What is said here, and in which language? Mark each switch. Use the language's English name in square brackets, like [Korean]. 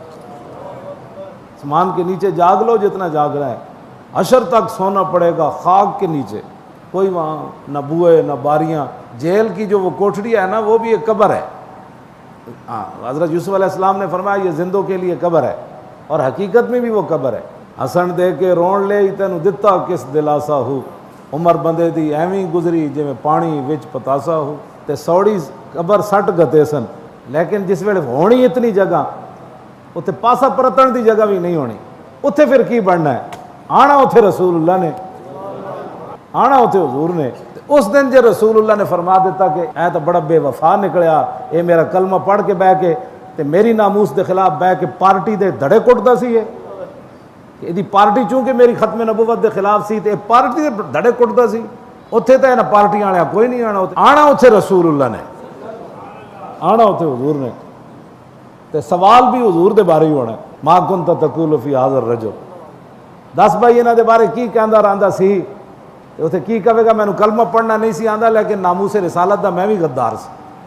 [Urdu] آسمان کے نیچے جاگ لو جتنا جاگنا ہے, حشر تک سونا پڑے گا خاک کے نیچے. کوئی وہاں نہ بوئے نہ باریاں. جیل کی جو وہ کوٹڑی ہے نا, وہ بھی ایک قبر ہے. ہاں, حضرت یوسف علیہ السلام نے فرمایا یہ زندوں کے لیے قبر ہے, اور حقیقت میں بھی وہ قبر ہے. [Punjabi] ہسن دے کے رون لے تینوں دتا کس دلاسا ہو, عمر بندے دی ایویں گزری جویں پانی وچ پتاسا ہو. تے سوڑی قبر سٹ گتے سن, لیکن جس ویلے ہونی اتنی جگہ, اتنے پاسا پرتن دی جگہ بھی نہیں ہونی. اتنے پھر کی بننا ہے؟ آنا اتنے رسول اللہ نے, آنا اتنے حضور نے. اس دن جے رسول اللہ نے فرما دیتا کہ اے تو بڑا بے وفا نکلیا, اے میرا کلمہ پڑھ کے بہ کے تے میری ناموس دے خلاف بہ کے پارٹی دے دھڑے کٹدا سی. یہ دی پارٹی چونکہ میری ختم نبوت دے خلاف سی تے پارٹی دے دھڑے کٹدا سی. اتنے تو نہ پارٹی آنے کوئی نہیں آنا, آنا اتنے رسول اللہ نے, آنا اتنے حضور نے. تے سوال بھی حضور دے بارے ہی ہونا, [Arabic] ما کنت تقول فی ھذا الرجل. [Punjabi] دس بھائی انہاں دے بارے کی کہندا رہندا سی, اتنے کی کہے گا مینوں کلمہ پڑھنا نہیں سی آندا, لیکن ناموس رسالت دا میں بھی غدار سی.